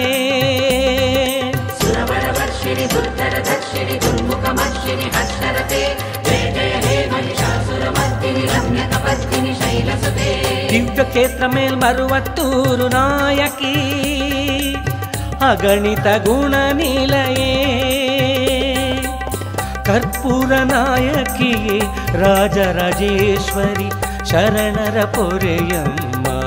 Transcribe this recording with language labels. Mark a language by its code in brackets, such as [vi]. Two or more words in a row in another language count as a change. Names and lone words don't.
[sa] ಸುರವರ ವರ್ಷಿಣಿ ದುರ್ಧರ ದಕ್ಷಿಣಿ ದುರ್ಮುಖಮರ್ಷಿಣಿ ಹರ್ಷರತೆ ಜಯ ಜಯ ಹೇ महिषासुरमर्दिनि रम्यकपर्दिनि शैलसुते [kn] ದಿವ್ಯ ಕ್ಷೇತ್ರ ಮೇಲ್ಮರುವತ್ತೂರು ನಾಯಕಿ ಅಗಣಿತ ಗುಣ ನಿಲಯೇ ಕರ್ಪೂರ ನಾಯಕಿಯೇ ರಾಜರಾಜೇಶ್ವರಿ ಶರಣರ ಪೊರೆಯಮ್ಮ